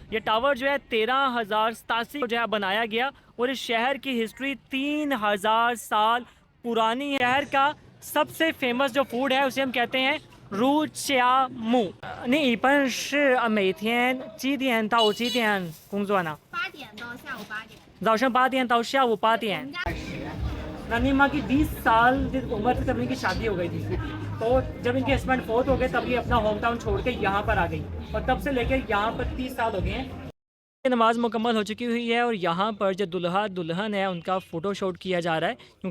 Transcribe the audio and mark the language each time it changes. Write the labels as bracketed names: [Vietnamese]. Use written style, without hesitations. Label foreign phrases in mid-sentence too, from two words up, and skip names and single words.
[Urdu] یہ ٹاور جو ہے 13,087 جو ہے بنایا گیا اور اس شہر کی ہسٹری 3,000 سال پرانی ہے. شہر کا سب سے فیمس جو فوڈ ہے اسے ہم کہتے ہیں رو چیا مو. [Chinese] 你一般是每天几点到几点工作呢？早上8点到下午8点。 [Urdu] نانی ماں کی 20 سال عمر سے تب ان کی شادی ہو گئی تھی، تو جب ان کے ہسبینڈ فورتھ ہو گئے تب یہ اپنا [English] home town [Urdu] چھوڑ کے یہاں پر آ گئی اور تب سے لے کر یہاں پر 30 سال ہو گئے ہیں. نماز مکمل ہو چکی ہوئی ہے اور یہاں پر جو دولہا دلہن ہے ان کا [English] photo shoot [Urdu] کیا جا رہا ہے.